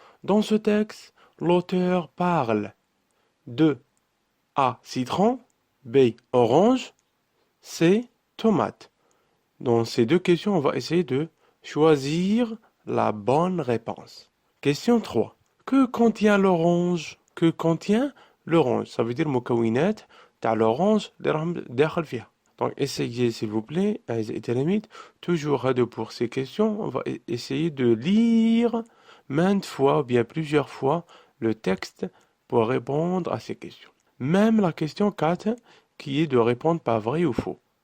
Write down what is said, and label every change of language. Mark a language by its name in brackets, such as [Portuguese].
[French] Dans ce texte, l'auteur parle de A. Citron, B. Orange, C. Tomate. Dans ces deux questions, on va essayer de choisir la bonne réponse. Question 3. Que contient l'orange? Que contient l'orange? [Arabic] Ça veut dire مكونات تاع l'orange اللي راهم داخل فيها. [French] Donc essayez s'il vous plaît, أعزائي التلاميذ, toujours à deux pour ces questions, on va essayer de lire maintes fois, ou bien plusieurs fois, le texte pour répondre à ces questions. Même la question 4, qui est de répondre par vrai ou faux.